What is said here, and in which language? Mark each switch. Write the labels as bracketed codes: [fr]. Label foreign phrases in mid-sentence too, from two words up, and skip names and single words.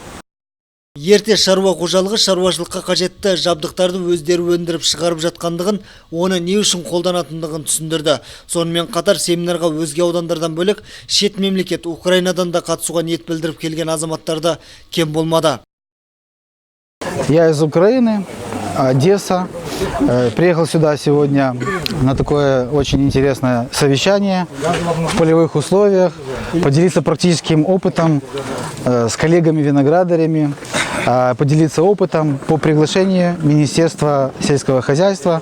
[kk] Ерте шаруа қожалығы шаруашылыққа қажетті жабдықтарды өздері өндіріп шығарып жатқандығын, оны не үшін қолданатындығын түсіндірді. Сонымен қатар семинарға өзге аудандардан бөлек шет мемлекет Украинадан да қатысуға ниет білдіріп келген азаматтарды кем болмады. [ru] Я из Украины, Одесса. Приехал сюда сегодня на такое очень интересное совещание в полевых условиях, поделиться практическим опытом с коллегами-виноградарями, поделиться опытом по приглашению Министерства сельского хозяйства.